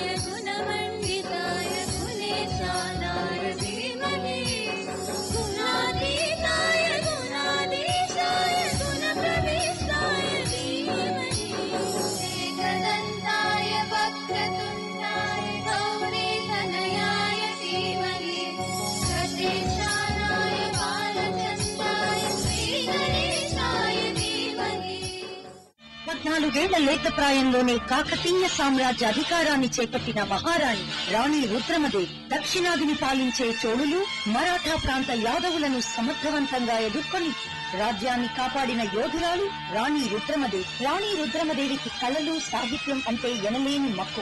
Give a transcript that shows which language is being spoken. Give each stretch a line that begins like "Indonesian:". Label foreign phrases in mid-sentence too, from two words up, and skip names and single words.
Sanskrit: गुणमण्डिताय गुणेशानाय धीमहि गुणातीताय गुणाधीशाय गुणप्रविष्टाय धीमहि एकदन्ताय वक्रतुण्डाय गौरीतनयाय धीमहि गणेशानाय बालचन्द्राय श्रीगणेशाय धीमहि.
Telugu: 14 లేత ప్రాయంలోనే కాకతీయ సామ్రాజ్య అధికారాన్ని చేపట్టిన మహారాణి రాణి రుద్రమదేవి దక్షిణాదిని పాలించే చోళులు మరాఠా ప్రాంత యాదవులను సమర్థవంతంగా ఎదుర్కొని రాజ్యాన్ని కాపాడిన యోధురాలు రాణి రుద్రమదేవి. రాణి రుద్రమదేవికి కళలు సాహిత్యం అంటే ఎనలేని మక్కువ.